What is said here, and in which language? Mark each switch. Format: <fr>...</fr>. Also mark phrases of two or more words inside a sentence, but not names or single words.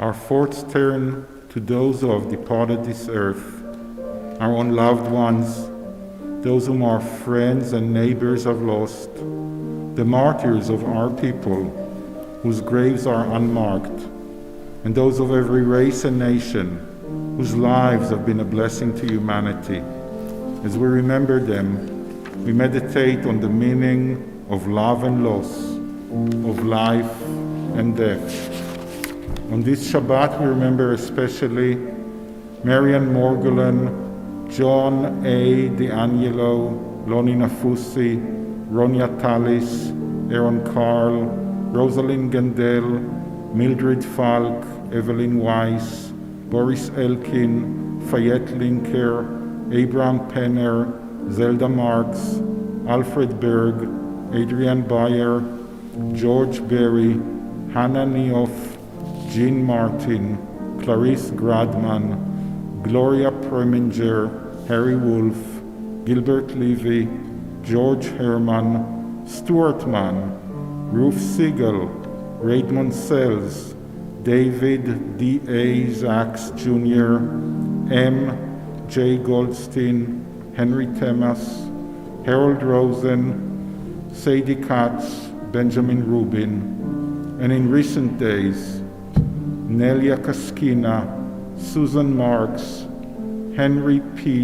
<en>thoughts turn to those who have departed this earth, our own loved ones, those whom our friends and neighbors have lost, the martyrs of our people, whose graves are unmarked, and those of every race and nation, whose lives have been a blessing to humanity. As we remember them, we meditate on the meaning of love and loss, of life and death. On this Shabbat, we remember especially Marian Morgulan, John A. D'Angelo, Loni Nafusi, Ronya Talis, Aaron Carl, Rosalind Gendel, Mildred Falk, Evelyn Weiss, Boris Elkin, Fayette Linker, Abraham Penner, Zelda Marks, Alfred Berg, Adrian Bayer, George Berry, Hannah Neoff, Jean Martin, Clarice Gradman, Gloria Preminger, Harry Wolf, Gilbert Levy, George Herman, Stuart Mann, Ruth Siegel, Raymond Sells, David D.A. Zaks Jr., M. J. Goldstein, Henry Temas, Harold Rosen, Sadie Katz, Benjamin Rubin, and in recent days, Nelia Kaskina, Susan Marks, Henry P.</en>